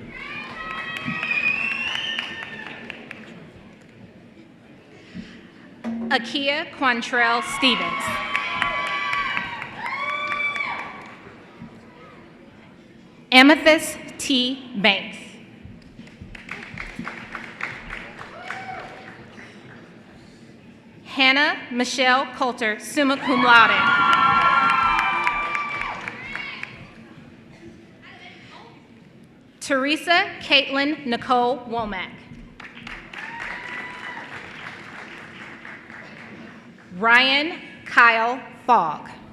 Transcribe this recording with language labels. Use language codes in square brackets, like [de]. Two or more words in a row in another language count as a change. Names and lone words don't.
[en] Akia Quantrell Stevens. Amethyst T. Banks. Hannah Michelle Coulter, [la] summa cum laude. [en] Teresa Caitlin Nicole Womack. Ryan Kyle Fogg.